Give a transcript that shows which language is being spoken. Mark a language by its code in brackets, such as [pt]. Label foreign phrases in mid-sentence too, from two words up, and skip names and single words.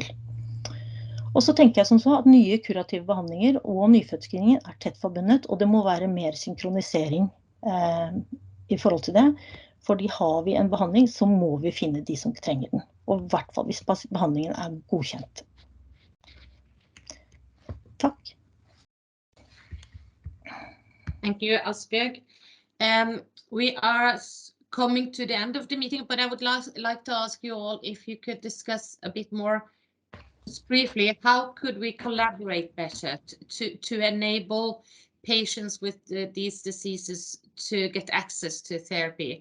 [no] Og så tenker jeg som så at nye kurative behandlinger og nyfødtscreening tett forbundet, og det må være mer synkronisering i forhold til det, fordi har vi en behandling så må vi finne de som trenger den, og I hvert fall hvis behandlingen godkjent. Takk. [en] Thank you, Asbjørg. We are coming to the end of the meeting, but I would like to ask you all if you could discuss a bit more just briefly, how could we collaborate better to enable patients with these diseases to get access to therapy?